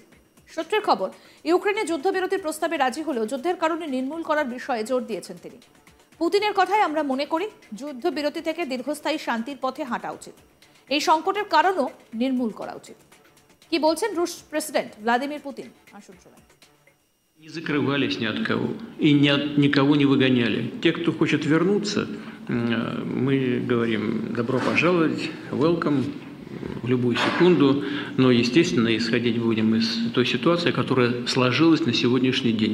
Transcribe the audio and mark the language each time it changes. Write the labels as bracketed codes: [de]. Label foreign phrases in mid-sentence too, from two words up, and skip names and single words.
[bn] সূত্রের খবর, ইউক্রেনের যুদ্ধবিরতির প্রস্তাবে রাজি হলেও যুদ্ধের কারণে নির্মূল করার বিষয়ে জোর দিয়েছেন তিনি। পুতিনের কথায় আমরা মনে করি যুদ্ধবিরতি থেকে দীর্ঘস্থায়ী শান্তির পথে হাঁটা উচিত। এই সংকটের কারণও নির্মূল করা উচিত। কি বলছেন রুশ প্রেসিডেন্ট ভ্লাদিমির পুতিন? আসুন শোনাই। [ru] Не закрывались ни от кого и никого не выгоняли. Те, кто хочет вернуться, мы говорим добро пожаловать, welcome в любую секунду, но, естественно, исходить будем из той ситуации, которая сложилась на сегодняшний день.